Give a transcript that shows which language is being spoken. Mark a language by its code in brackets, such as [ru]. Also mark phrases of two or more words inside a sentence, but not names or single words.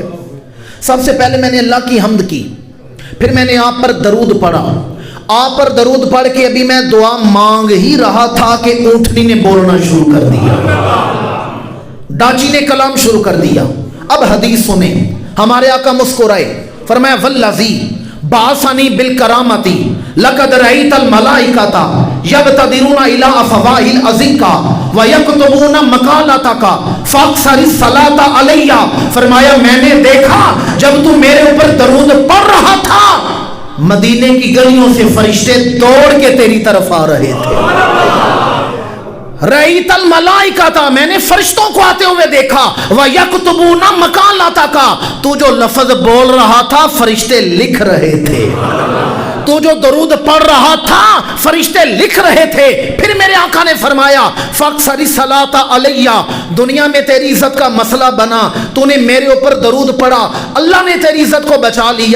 [hi] सबसे पहले मैंने अल्लाह की हम्द की, फिर मैंने आप पर दरूद पढ़ा। आप पर दरूद पढ़ के अभी मैं दुआ मांग ही रहा था कि ऊँटनी ने बोलना शुरू कर दिया, डाची ने कलाम शुरू कर दिया। अब हदीस सुने, हमारे आका मुस्कुराए, फरमाया [ar] والذي بعثني بالكرامة لقد رأيت الملائكة يبتدرون إلى أفواه الأزقة ويكتبون مقالتك فأكثر الصلاة علي. [hi] फरमाया मैंने देखा जब तू मेरे ऊपर दरूद पढ़ रहा था, मदीने की गलियों से फरिश्ते दौड़ के तेरी तरफ आ रहे थे। [ar] رأيت الملائكة [hi] था, मैंने फरिश्तों को आते हुए देखा। [ar] ويكتبون مقالتك, [hi] तू जो लफ्ज बोल रहा था फरिश्ते लिख रहे थे, तू जो दरूद पढ़ रहा था फरिश्ते लिख रहे थे। फिर मेरे आका ने फरमाया [ar] فأكثر الصلاة علي, [hi] दुनिया में तेरी इज्जत का मसला बना, तूने मेरे ऊपर दरूद पढ़ा, अल्लाह ने तेरी इज्जत को बचा लिया।